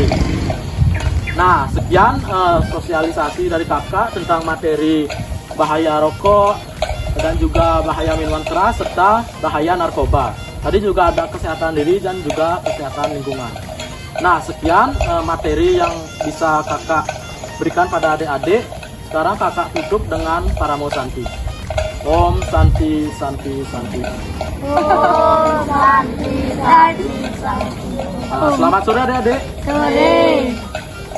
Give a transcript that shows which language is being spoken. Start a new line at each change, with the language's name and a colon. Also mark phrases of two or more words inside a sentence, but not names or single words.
Indonesian: Nah, sekian sosialisasi dari kakak tentang materi bahaya rokok dan juga bahaya minuman keras serta bahaya narkoba. Tadi juga ada kesehatan diri dan juga kesehatan lingkungan. Nah, sekian materi yang bisa kakak berikan pada adik-adik. Sekarang kakak tutup dengan Paramo Santi.
Sanskrit: Om Santi Santi Santi. Oh, Santi, Santi, Santi.
Indonesian: Selamat sore adik-adik. Sore.